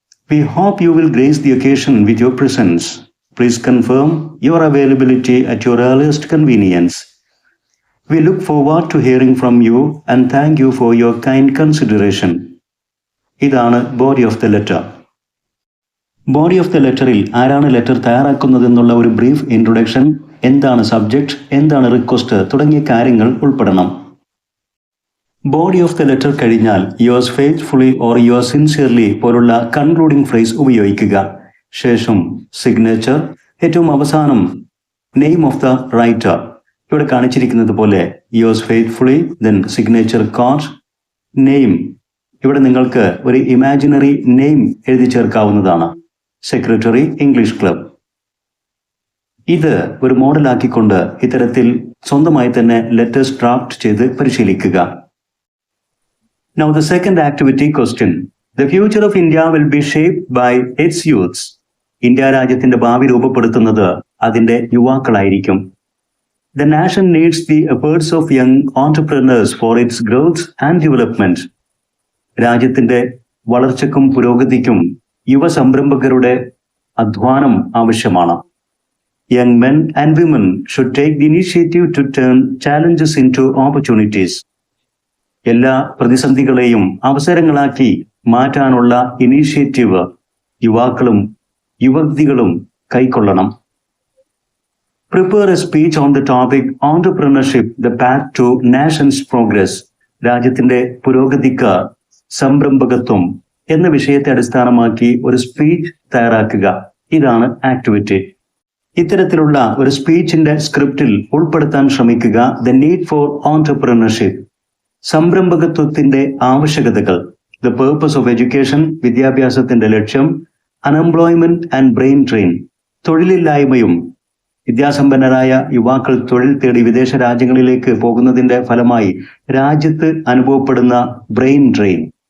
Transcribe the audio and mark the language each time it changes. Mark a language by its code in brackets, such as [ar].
[en] We hope you will grace the occasion with your presence. Please confirm your availability at your earliest convenience. We look forward to hearing from you and thank you for your kind consideration. [ml] ഇതാണ് body of the letter. Body of the ലെറ്ററിൽ ആരാണ് letter തയ്യാറാക്കുന്നതെന്നുള്ള ഒരു brief introduction, എന്താണ് subject, എന്താണ് request തുടങ്ങിയ കാര്യങ്ങൾ ഉൾപ്പെടണം. Body of the letter കഴിഞ്ഞാൽ [en] yours faithfully or yours sincerely [ml] പോലുള്ള concluding phrase ഉപയോഗിക്കുക. ശേഷം സിഗ്നേച്ചർ, ഏറ്റവും അവസാനം നെയിം ഓഫ് ദ റൈറ്റർ. ഇവിടെ കാണിച്ചിരിക്കുന്നത് പോലെ yours faithfully, then signature card, name. ഇവിടെ നിങ്ങൾക്ക് ഒരു ഇമാജിനറി നെയിം എഴുതി ചേർക്കാവുന്നതാണ്. Secretary, English club. ഇത് ഒരു മോഡലാക്കിക്കൊണ്ട് ഇത്തരത്തിൽ സ്വന്തമായി തന്നെ ലെറ്റേഴ്സ് ഡ്രാഫ്റ്റ് ചെയ്ത് പരിശീലിക്കുക. [en] Now the second activity question. The future of India will be shaped by its youths. [ml] India രാജ്യത്തിന്റെ ഭാവി രൂപപ്പെടുത്തുന്നത് അതിന്റെ യുവാക്കളായിരിക്കും. [en] The nation needs the efforts of young entrepreneurs for its growth and development. [ml] രാജ്യത്തിന്റെ വളർച്ചയ്ക്കും പുരോഗതിക്കും യുവ സംരംഭകരുടെ അധ്വാനം ആവശ്യമാണ്. [en] Young men and women should take the initiative to turn challenges into opportunities. [ml] എല്ലാ പ്രതിസന്ധികളെയും അവസരങ്ങളാക്കി മാറ്റാനുള്ള ഇനീഷ്യേറ്റീവ് യുവാക്കളും യുവതികളും കൈക്കൊള്ളണം. [en] Prepare a speech on the topic Entrepreneurship, the Path to Nation's Progress. [ml] രാജ്യത്തിന്റെ പുരോഗതിക്ക് സംരംഭകത്വം എന്ന വിഷയത്തെ അടിസ്ഥാനമാക്കി ഒരു സ്പീച്ച് തയ്യാറാക്കുക. ഇതാണ് ആക്ടിവിറ്റി. ഇത്തരത്തിലുള്ള ഒരു സ്പീച്ചിന്റെ സ്ക്രിപ്റ്റിൽ ഉൾപ്പെടുത്താൻ ശ്രമിക്കുക [en] the need for entrepreneurship, [ml] സംരംഭകത്വത്തിന്റെ ആവശ്യകതകൾ, [en] the purpose of education, [ml] വിദ്യാഭ്യാസത്തിന്റെ ലക്ഷ്യം, [en] unemployment and brain drain, [ml] തൊഴിലില്ലായ്മയും വിദ്യാസമ്പന്നരായ യുവാക്കൾ തൊഴിൽ തേടി വിദേശ രാജ്യങ്ങളിലേക്ക് പോകുന്നതിന്റെ ഫലമായി രാജ്യത്ത് അനുഭവപ്പെടുന്ന ബ്രെയിൻ ഡ്രെയിൻ,